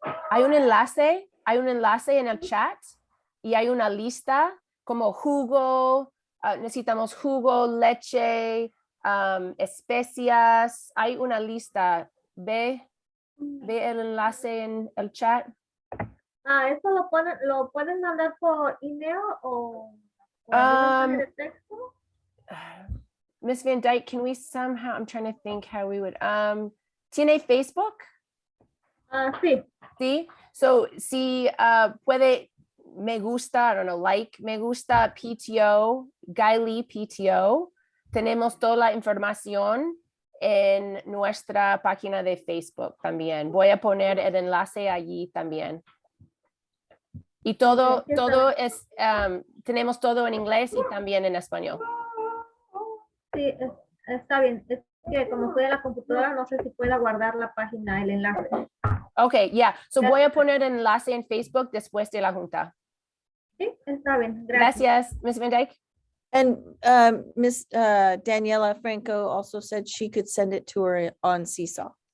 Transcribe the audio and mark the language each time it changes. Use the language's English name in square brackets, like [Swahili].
[Spanish] Hay un enlace en el chat y hay una lista como jugo, necesitamos jugo, leche, especias. Hay una lista. Ve el enlace en el chat. ¿Eso lo pueden mandar por email o Um, mensaje de texto? [English] Miss Van Dyke, can we somehow, I'm trying to think how we would, [Spanish] ¿tiene Facebook? Sí. Sí. So, si puede, me gusta, [English] I don't know, like, [Spanish] me gusta PTO, Guy Lee PTO. Tenemos toda la información en nuestra página de Facebook también. Voy a poner el enlace allí también. Y todo es, tenemos todo en inglés y también en español. Sí, está bien. Es que como estoy en la computadora, no sé si pueda guardar la página, el enlace. [English] Okay, yeah. [Spanish] So voy a poner el enlace en Facebook después de la junta. Sí, está bien. Gracias. Gracias, Ms. Van Dyke. [English] And Miss Daniela Franco also said she could send it to her on Seesaw.